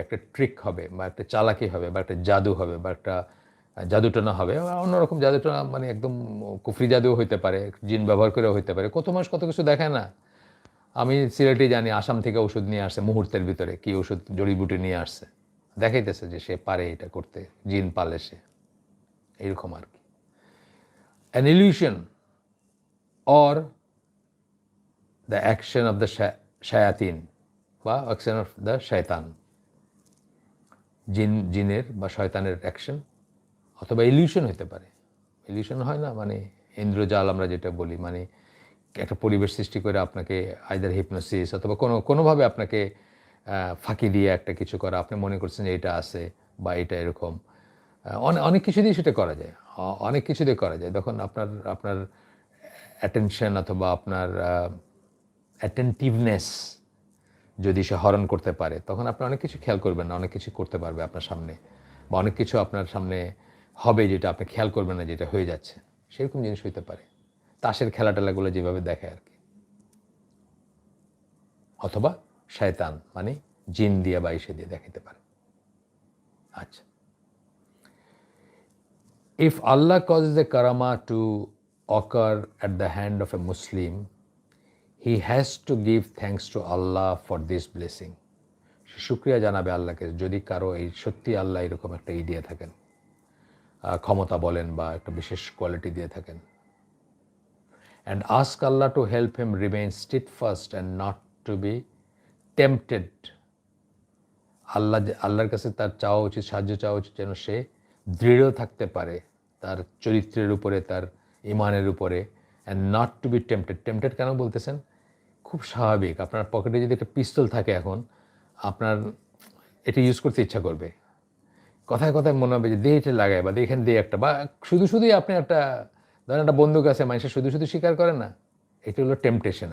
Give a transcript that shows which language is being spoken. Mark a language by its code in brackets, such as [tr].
[bn] একটা ট্রিক হবে, বা একটা চালাকি হবে, বা একটা জাদু হবে, বা একটা জাদুটনা হবে, বা অন্যরকম জাদুটনা, মানে একদম কুফরি জাদুও হইতে পারে, জিন ব্যবহার করেও হইতে পারে। কত মানুষ কত কিছু দেখায় না। আমি সিলেটে জানি, আসাম থেকে ওষুধ নিয়ে আসছে মুহূর্তের ভিতরে, কি ওষুধ জড়িবুটি নিয়ে আসছে, দেখাইতেছে যে সে পারে এটা করতে, জিন পালে সে, এরকম আর কি। An illusion, [en] or the action of the shayatin বা action of the shaitan, [bn] জিনের বা শয়তানের অ্যাকশন, অথবা ইলিউশন হতে পারে। ইলিউশন হয় না, মানে ইন্দ্রজাল আমরা যেটা বলি, মানে একটা পরিবেশ সৃষ্টি করে আপনাকে আইদার হিপনোসিস অথবা কোনোভাবে আপনাকে ফাঁকি দিয়ে একটা কিছু করা, আপনি মনে করছেন যে এটা আছে বা এটা এরকম, অনেক কিছু দিয়ে সেটা করা যায়, অনেক কিছু দিয়ে করা যায়। তখন আপনার অ্যাটেনশন অথবা আপনার অ্যাটেন্টিভনেস যদি সে হরণ করতে পারে, তখন আপনি অনেক কিছু খেয়াল করবেন না, অনেক কিছু করতে পারবে আপনার সামনে, বা অনেক কিছু আপনার সামনে হবে যেটা আপনি খেয়াল করবেন না, যেটা হয়ে যাচ্ছে, সেরকম জিনিস হইতে পারে। তাসের খেলাটেলাগুলো যেভাবে দেখে আর কি, অথবা শয়তান মানে জিন দিয়ে বা ইসে দিয়ে দেখাতে পারে। [en] আচ্ছা, if Allah causes a karama to occur at the hand of a Muslim, he has to give thanks to Allah for this blessing. [bn] শুকরিয়া জানাবে আল্লাহকে যদি কারো এই সত্যি আল্লাহ এরকম একটা দিয়ে থাকেন, ক্ষমতা বলেন বা একটা বিশেষ কোয়ালিটি দিয়ে থাকেন। [en] and ask Allah to help him remain steadfast and not to be tempted. [bn] আল্লাহর কাছে তার চাওয়া উচিত, সাহায্য চাওয়া উচিত যেন সে দৃঢ় থাকতে পারে তার চরিত্রের উপরে, তার ইমানের উপরে, [en] And not to be tempted. [bn] Tempted কেন বলতেছেন? খুব স্বাভাবিক, আপনার পকেটে যদি একটা পিস্তল থাকে এখন, আপনার এটা ইউজ করতে ইচ্ছা করবে, কথায় কথায় মনে হবে যে দিয়ে এটা লাগায় বা এখানে দিয়ে একটা, বা শুধুই আপনি একটা, ধরেন একটা বন্দুক আছে, মানুষের শুধু স্বীকার করে না, এটা হলো টেম্পটেশন।